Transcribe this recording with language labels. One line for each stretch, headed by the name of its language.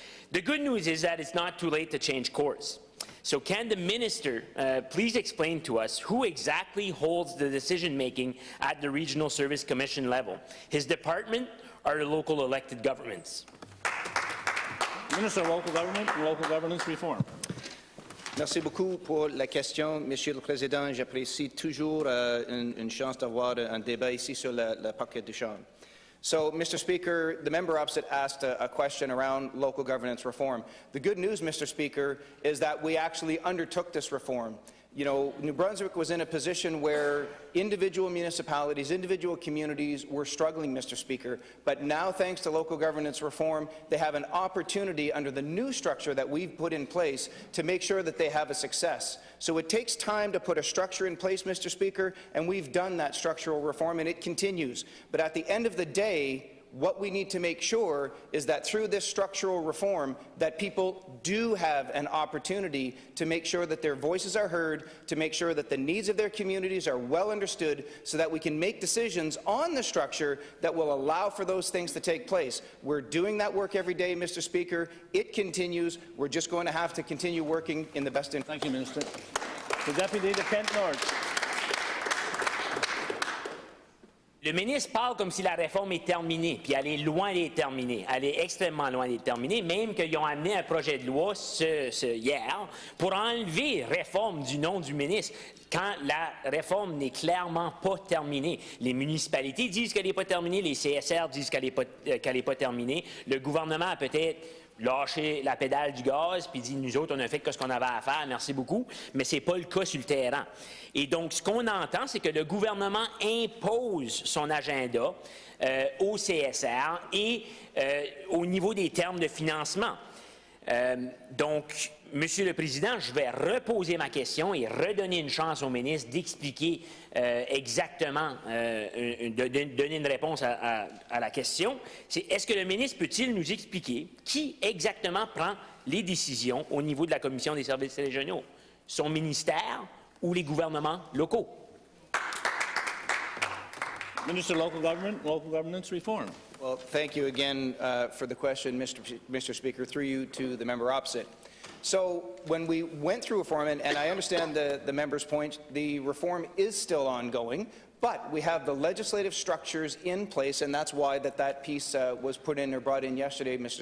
English: The good news is that it's not too late to change course. So can the minister please explain to us who exactly holds the decision-making at the regional service commission level? His department or the local elected governments? Minister of Local Government and Local Governance Reform.
French: Merci beaucoup pour la question, Monsieur le Président. J'apprécie toujours une chance d'avoir un débat ici sur le paquet de Chambre.
English: So, Mr. Speaker, the member opposite asked a question around local governance reform. The good news, Mr. Speaker, is that we actually undertook this reform. You know, New Brunswick was in a position where individual municipalities, individual communities were struggling, Mr. Speaker, but now, thanks to local governance reform, they have an opportunity under the new structure that we've put in place to make sure that they have a success. So it takes time to put a structure in place, Mr. Speaker, and we've done that structural reform, and it continues. But at the end of the day, what we need to make sure is that through this structural reform that people do have an opportunity to make sure that their voices are heard, to make sure that the needs of their communities are well understood, so that we can make decisions on the structure that will allow for those things to take place. We're doing that work every day, Mr. Speaker. It continues. We're just going to have to continue working in the best interest. Thank you, Minister. The Deputy to Kent North.
French: Le ministre parle comme si la réforme est terminée, puis elle est loin d'être terminée. Elle est extrêmement loin d'être terminée, même qu'ils ont amené un projet de loi hier pour enlever réforme du nom du ministre, quand la réforme n'est clairement pas terminée. Les municipalités disent qu'elle n'est pas terminée, les CSR disent qu'elle n'est pas terminée. Le gouvernement a peut-être lâché la pédale du gaz puis dit, nous autres, on a fait ce qu'on avait à faire, merci beaucoup, mais ce n'est pas le cas sur le terrain. Et donc, ce qu'on entend, c'est que le gouvernement impose son agenda au CSR et au niveau des termes de financement. Donc, Monsieur le Président, je vais reposer ma question et redonner une chance au ministre d'expliquer exactement, donner une réponse à la question. C'est, est-ce que le ministre peut-il nous expliquer qui exactement prend les décisions au niveau de la Commission des services régionaux? Son ministère ou les gouvernements locaux?
English: Minister of Local Government, Local Governance Reform. Well, thank you again for the question, Mr. Speaker, through you to the member opposite. So when we went through reform, and I understand the member's point, the reform is still ongoing, but we have the legislative structures in place, and that's why that piece was put in or brought in yesterday, Mr.